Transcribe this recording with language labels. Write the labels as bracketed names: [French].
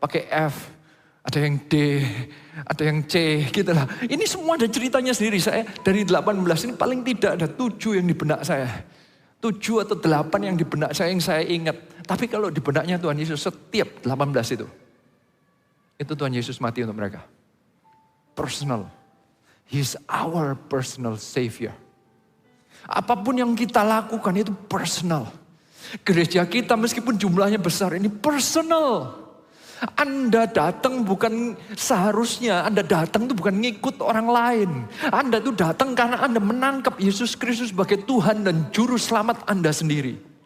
[Indonesian] Pakai F, ada yang D, ada yang C gitu lah. Ini semua ada ceritanya sendiri. Saya dari 18 ini paling tidak ada 7 yang di benak saya. 7 atau 8 yang di benak saya yang saya ingat. Tapi kalau di benaknya Tuhan Yesus setiap 18 itu Tuhan Yesus mati untuk mereka. [English] Personal. He is our personal Savior. [Indonesian] Apapun yang kita lakukan itu personal. Gereja kita meskipun jumlahnya besar ini personal. Anda datang bukan seharusnya, Anda datang itu bukan ngikut orang lain. Anda itu datang karena Anda menangkap Yesus Kristus sebagai Tuhan dan Juru Selamat Anda sendiri.